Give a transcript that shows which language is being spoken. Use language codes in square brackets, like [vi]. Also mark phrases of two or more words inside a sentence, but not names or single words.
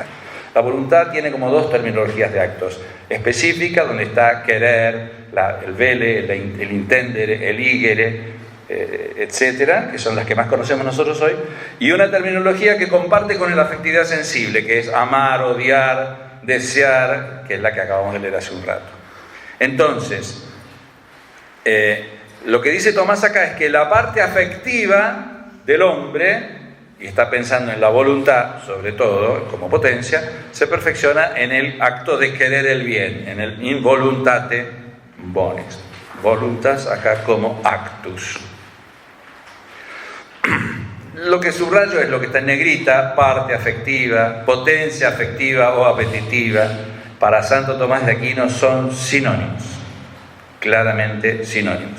[es] La voluntad tiene como dos terminologías de actos. Específica, donde está querer, el vele, el intendere, el igere, etcétera, que son las que más conocemos nosotros hoy, y una terminología que comparte con la afectividad sensible, que es amar, odiar, desear, que es la que acabamos de leer hace un rato. Entonces, lo que dice Tomás acá es que la parte afectiva del hombre, y está pensando en la voluntad, sobre todo, como potencia, se perfecciona en el acto de querer el bien, en el [la] in voluntate bonis. [es] Voluntas acá como actus. Lo que subrayo es lo que está en negrita, parte afectiva, potencia afectiva o apetitiva. Para Santo Tomás de Aquino son sinónimos, claramente sinónimos.